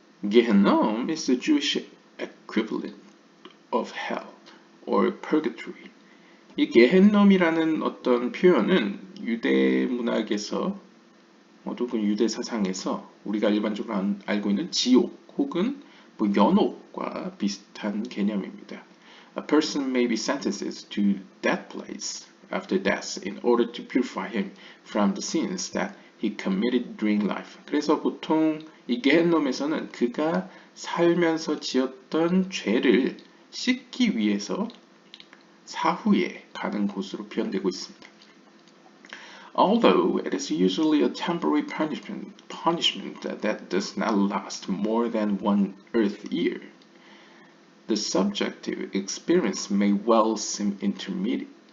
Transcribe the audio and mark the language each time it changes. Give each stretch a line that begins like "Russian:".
English: Gehennom is the Jewish equivalent of hell or purgatory.
Korean: 이 게헨놈이라는 어떤 표현은 유대 문학에서 혹은 유대 사상에서 우리가 일반적으로 알고 있는 지옥 혹은 뭐 연옥과 비슷한 개념입니다.
English: A person may be sentenced to that place after death in order to purify him from the sins that he committed during life.
Korean: 그래서 보통 이 게헨놈에서는 그가 살면서 지었던 죄를 씻기 위해서 사후에 가는 곳으로 표현되고 있습니다.
English: Although it is usually a temporary punishment that does not last more than one earth year, the subjective experience may well seem interminable.